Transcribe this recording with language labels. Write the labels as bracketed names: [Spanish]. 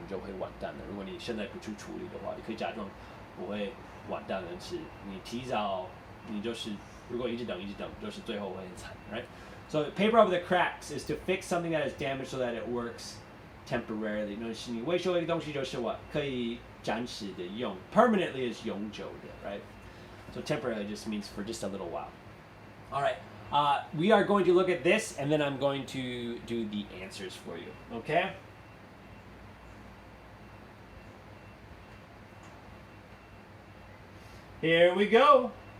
[Chinese] 你就会完蛋了。如果你现在不去处理的话，你可以假装不会完蛋的是你提早，你就是如果一直等，就是最后会很惨 right? [English] So paper over the cracks is to fix something that is damaged so that it works temporarily. [Chinese] 那是你维修一个东西就是可以暂时的用 permanently is 永久的 right? [English] So temporarily just means for just a little while. All right. We are going to look at this and then I'm going to do the answers for you. Okay? Here we go.